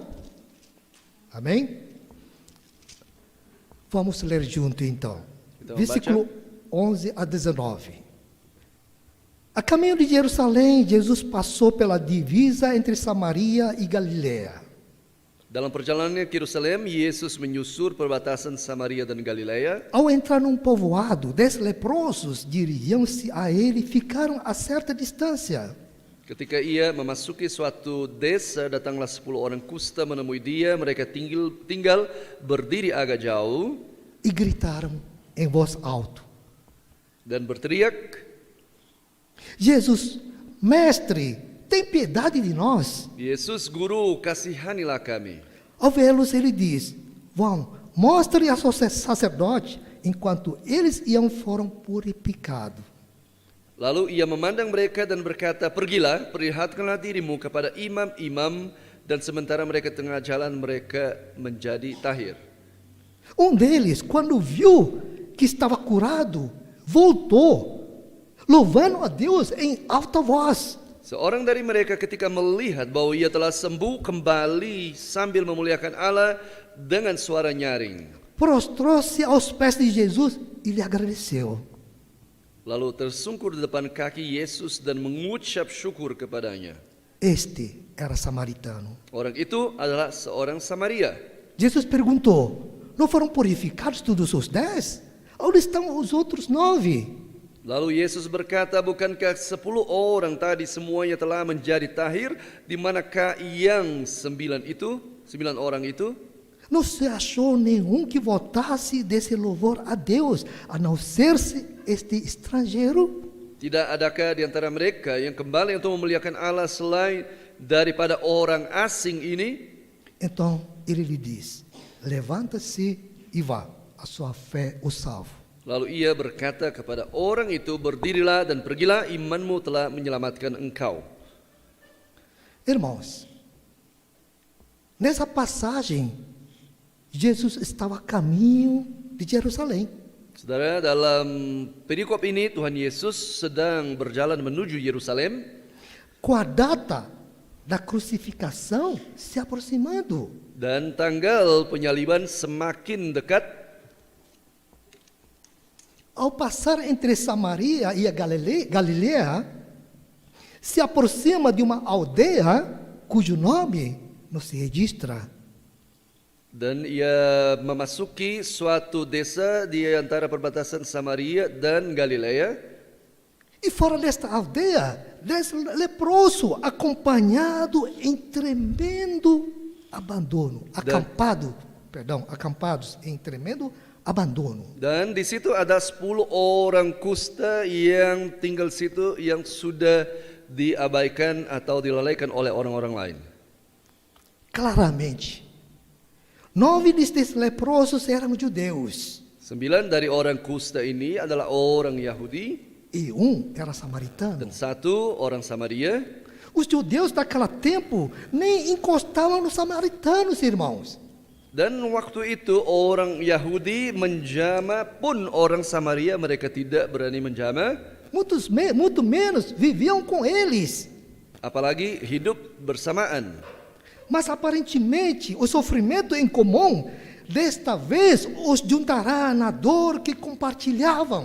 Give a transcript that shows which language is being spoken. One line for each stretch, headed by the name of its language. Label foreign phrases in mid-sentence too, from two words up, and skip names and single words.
Portuguese: Amém? Vamos ler junto então. Então, Versículo 11 a 19. A caminho de Jerusalém, Jesus passou pela divisa entre Samaria e Galiléia.
Indonesian: Dalam perjalanannya ke Yerusalem, Yesus menyusur perbatasan Samaria dan Galilea.
Portuguese: Ao entrar num povoado, 10 leprosos dirigiam-se a ele e ficaram a certa distância.
Indonesian: Ketika ia memasuki suatu desa, datanglah 10 orang kusta menemui dia. Mereka tinggal berdiri agak jauh
Portuguese: E gritaram em voz alta:
Indonesian: dan berteriak,
Portuguese: Jesus, mestre, tem piedade de nós.
Indonesian: Yesus, Guru, kasihanilah kami.
Portuguese: Ao vê-los, ele diz: vão, mostre ao sacerdote. Enquanto eles iam, foram purificados.
Indonesian: Lalu ia memandang mereka dan berkata, pergilah, perlihatkanlah dirimu kepada imam-imam, dan sementara mereka tengah jalan, mereka menjadi tahir.
Portuguese: Deles, quando viu que estava curado, voltou, louvando a Deus em alta voz.
Indonesian: Seorang dari mereka ketika melihat bahwa ia telah sembuh, kembali sambil memuliakan Allah dengan suara nyaring.
Portuguese: Prostrou-se aos pés de Jesus e lhe agradeceu.
Indonesian: Lalu tersungkur di depan kaki Yesus dan mengucap syukur kepadanya.
Portuguese: Este era samaritano.
Indonesian: Orang itu adalah seorang Samaria.
Portuguese: Jesus perguntou: não foram purificados todos os 10? Onde estão os outros 9?
Indonesian: Lalu Yesus berkata, bukankah 10 orang tadi semuanya telah menjadi tahir? Di manakah yang 9 orang itu?
Portuguese: Não se achou nenhum que voltasse desse louvor a Deus, a não ser-se este estrangeiro?
Indonesian: Tidak adakah di antara mereka yang kembali untuk memuliakan Allah selain daripada orang asing ini?
Portuguese: Então ele lhe diz: levanta-se e vá, a sua fé o salva.
Indonesian: Lalu ia berkata kepada orang itu, berdirilah dan pergilah, imanmu telah menyelamatkan engkau.
Portuguese: Irmãos, nessa passagem, Jesus estava a caminho de Jerusalém.
Indonesian: Saudara, dalam perikop ini Tuhan Yesus sedang berjalan menuju Yerusalem.
Portuguese: Com a data da crucificação se aproximando.
Indonesian: Dan tanggal penyaliban semakin dekat.
Portuguese: Ao passar entre Samaria e a Galiléia, se aproxima de uma aldeia cujo nome não se registra.
Indonesian: Dan ia memasuki suatu desa di antara perbatasan Samaria dan Galilea.
Portuguese: E fora desta aldeia, 10 leprosos, acompanhado em tremendo abandono, acampados em tremendo abandono.
Indonesian: Dan di situ ada 10 orang kusta yang tinggal situ yang sudah diabaikan atau dilalaikan oleh orang-orang lain.
Portuguese: Claramente, 9 destes leprosos eram judeus.
Indonesian: 9 dari orang kusta ini adalah orang Yahudi.
Portuguese: E era samaritano.
Indonesian: Dan 1 orang Samaria.
Portuguese: Os judeus daquele tempo nem encostavam nos samaritanos, irmãos.
Indonesian: Dan waktu itu orang Yahudi menjama pun orang Samaria mereka tidak berani menjama.
Portuguese: Muito menos viviam com eles.
Indonesian: Apalagi hidup bersamaan.
Portuguese: Mas aparentemente o sofrimento em comum desta vez os juntará na dor que compartilhavam.